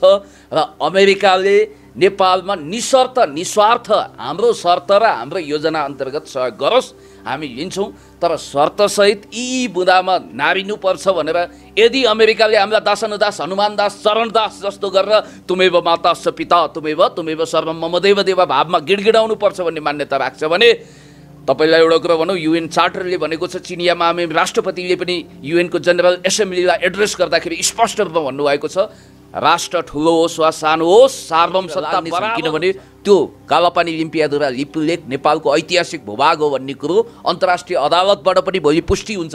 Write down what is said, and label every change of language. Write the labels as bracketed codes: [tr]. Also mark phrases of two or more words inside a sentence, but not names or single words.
[ne] र अमेरिकाले नेपालमा निस्वार्थ हाम्रो शर्त र हाम्रो योजना अन्तर्गत सहयोग गरोस्, हामी लिन्छौँ। तर शर्तसहित यी बुदामा नारिनुपर्छ भनेर यदि अमेरिकाले हामीलाई दास हनुमान दास चरण दास जस्तो गरेर [sa] तुमेव माताश्च पिता तुमेव सर्वम मम देव [ne] देव भावमा गिडगिडाउनु पर्छ भन्ने मान्यता राख्छ भने तपाईँलाई एउटा कुरा भनौँ, युएन चार्टरले भनेको छ, चिनिया महामहिम राष्ट्रपतिले पनि युएनको जनरल एसेम्ब्लीलाई एड्रेस गर्दाखेरि स्पष्ट रूपमा भन्नुभएको छ, राष्ट्र ठुलो होस् वा सानो होस् सार्वभौम सत्ता बराबर, किनभने त्यो कालापानी लिम्पियाधुरा लिपुलेख नेपालको ऐतिहासिक भूभाग हो भन्ने कुरो अन्तर्राष्ट्रिय अदालतबाट पनि भोलि पुष्टि हुन्छ।